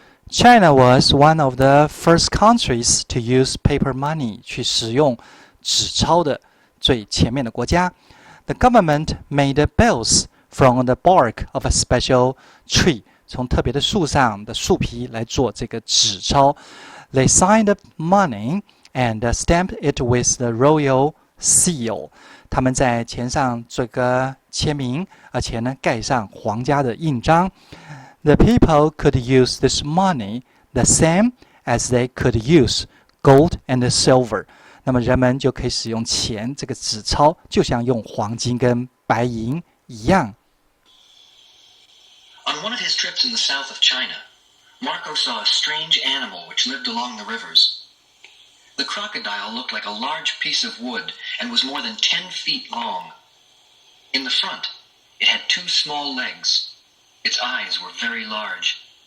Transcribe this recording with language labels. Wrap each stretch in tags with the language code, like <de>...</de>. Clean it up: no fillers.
<en>China was one of the first countries to use paper money</en> <zh>去使用纸钞的最前面的国家。</zh> <en>The government made bills from the bark of a special tree.</en> <zh>从特别的树上的树皮来做这个纸钞。</zh> <en>They signed the money and stamped it with the royal seal.</en> <zh>他们在钱上做个签名，而且呢盖上皇家的印章。</zh> <en>The people could use this money the same as they could use gold and silver.</en> <zh>那么人们就可以使用钱这个纸钞，就像用黄金跟白银一样。</zh> <en>On one of his trips in the south of China, Marco saw a strange animal which lived along the rivers. The crocodile looked like a large piece of wood and was more than 10 feet long. In the front, it had 2 small legs. Its eyes were very large.</en>